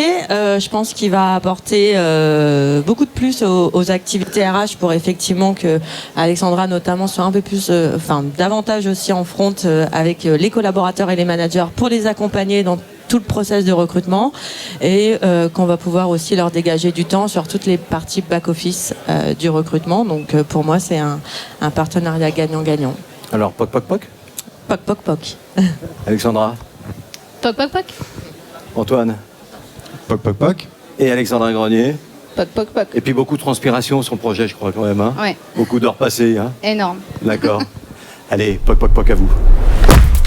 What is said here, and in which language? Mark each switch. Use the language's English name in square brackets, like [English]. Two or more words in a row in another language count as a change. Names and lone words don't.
[French] Je pense qu'il va apporter beaucoup de plus aux activités RH pour effectivement que Alexandra notamment soit un peu plus, davantage aussi en front avec les collaborateurs et les managers pour les accompagner dans tout le process de recrutement et qu'on va pouvoir aussi leur dégager du temps sur toutes les parties back-office du recrutement. Donc pour moi, c'est un partenariat gagnant-gagnant. Alors, poc, poc, poc. Poc, poc, poc. Alexandra. Poc poc poc. Antoine. Poc, poc, poc. Et Alexandra Grenier. Poc, poc, poc. Et puis beaucoup de transpiration sur le projet, je crois quand même. Hein. Ouais. Beaucoup d'heures passées. Hein. Énorme. D'accord. Allez, poc, poc, poc à vous.